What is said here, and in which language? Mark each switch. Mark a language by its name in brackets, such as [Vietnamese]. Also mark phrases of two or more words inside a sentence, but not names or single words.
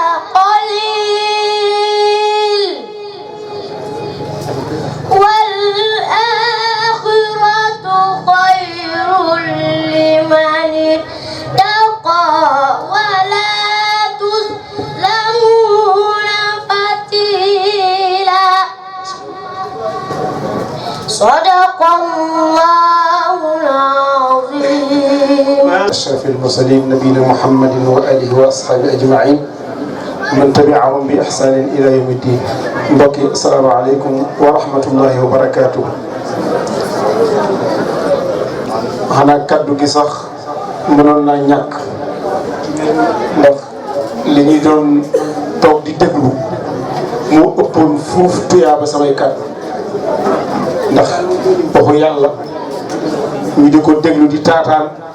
[Arabic] قليل والآخرة خير لمن اتقى ولا تظلمون فتيلا صدق الله العظيم. أشرف المرسلين نبينا محمد وآله وأصحابه أجمعين من تبعهم بإحسان إلى يوم الدين. mbokki السلام عليكم ورحمة الله وبركاته. [Wolof] xanaa kaddu gi sax mënoon naa ñàkk ndax li ñuy doon toog di déglu moo ëppoon fuuf tuyaaba samay kaddu ndax waxu yàlla ñu di ko déglu di taataan